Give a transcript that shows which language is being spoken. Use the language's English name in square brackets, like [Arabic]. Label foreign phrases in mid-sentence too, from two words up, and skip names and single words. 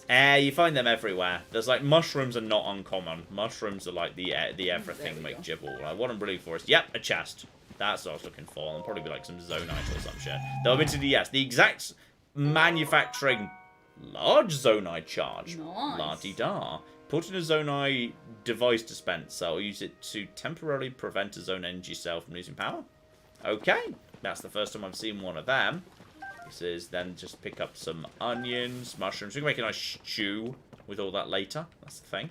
[English] You find them everywhere. There's like mushrooms are not uncommon. Mushrooms are like the everything McGibble. Like, what I'm really for is a chest. That's what I was looking for. And probably be like some zonite or some shit. They'll into the exact manufacturing large zonite charge. Nice. La-di-da. Put in a zonite device dispenser or use it to temporarily prevent a zone energy cell from losing power. Okay. That's the first time I've seen one of them. This is then just pick up some onions, mushrooms. We can make a nice stew with all that later. That's the thing.